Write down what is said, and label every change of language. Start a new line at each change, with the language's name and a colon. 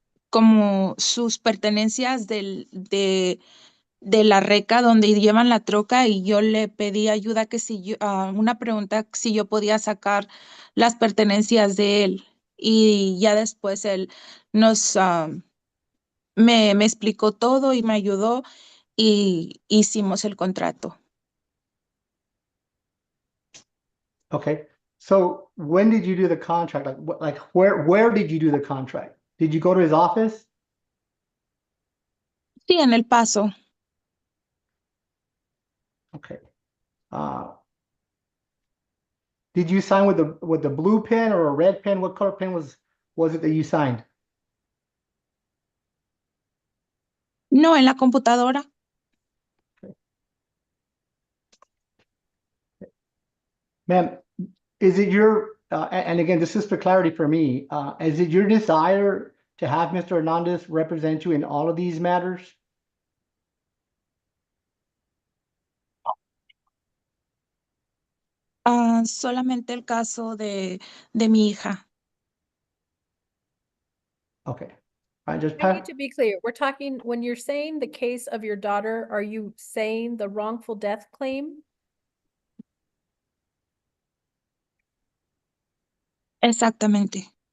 Spanish: como sus pertenencias de la reca donde llevan la troca y yo le pedí ayuda que si yo, una pregunta si yo podía sacar las pertenencias de él y ya después él me explicó todo y me ayudó y hicimos el contrato.
English: Okay. So when did you do the contract? Like where did you do the contract? Did you go to his office?
Spanish: Sí, en El Paso.
English: Okay. Did you sign with the blue pen or a red pen? What color pen was it that you signed?
Spanish: No, en la computadora.
English: Ma'am, is it your and again, this is for clarity for me, is it your desire to have Mr. Hernandez represent you in all of these matters?
Spanish: Solamente el caso de mi hija.
English: Okay. I just I need to be clear. We're talking, when you're saying the case of your daughter, are you saying the wrongful death claim?
Spanish: Exactamente.